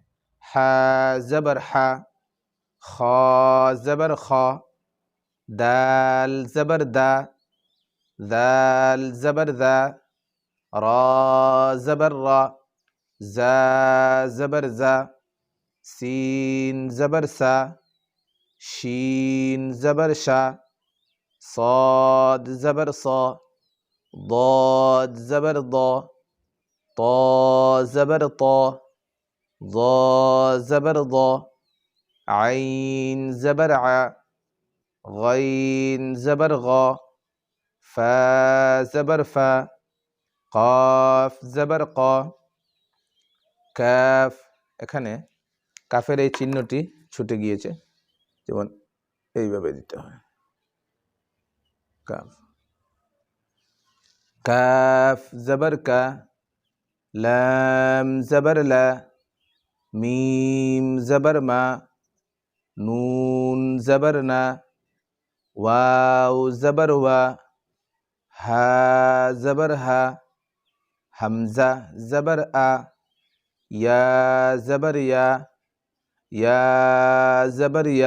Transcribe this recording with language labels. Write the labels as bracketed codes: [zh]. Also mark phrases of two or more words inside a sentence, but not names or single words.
[bn] হা জবর হা, খ জবর খ, দাল জবর দা, দাল জবর দা, র জবর র, জা জবর জা, সিন জবর সা, শিন জবর শা, [ur] صاد زبر صا، ضاد زبر ضا، طا زبر طا، ظا زبر ضا، عين زبر ع، غين زبر غا، فا زبر فا، قاف زبر قا, [bn] কাফ। এখানে কাফের এই চিহ্নটি ছুটে গিয়েছে, যেমন এইভাবে দিতে হয়, কাফ। কাফ জবর কা, লাম জবর লা, মিম জবর মা, নুন জবর না, ওয়াও জবর ওয়া, হা জবর হা, হামজা জবর আ, ইয়া জবর ইয়া, ইয়া জবর ইয়া।